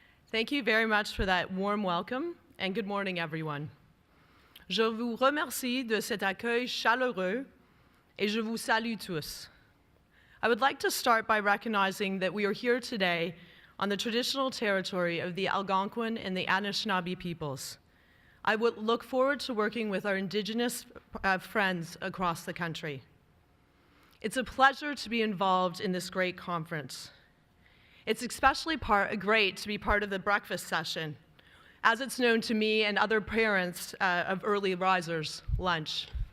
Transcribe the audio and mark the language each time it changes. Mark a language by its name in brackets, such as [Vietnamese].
[English] Thank you very much for that warm welcome, and good morning, everyone. [French] Je vous remercie de cet accueil chaleureux, et je vous salue tous. [English] I would like to start by recognizing that we are here today on the traditional territory of the Algonquin and the Anishinaabe peoples. I would look forward to working with our Indigenous friends across the country. It's a pleasure to be involved in this great conference. It's especially great to be part of the breakfast session, as it's known to me and other parents of early risers, lunch.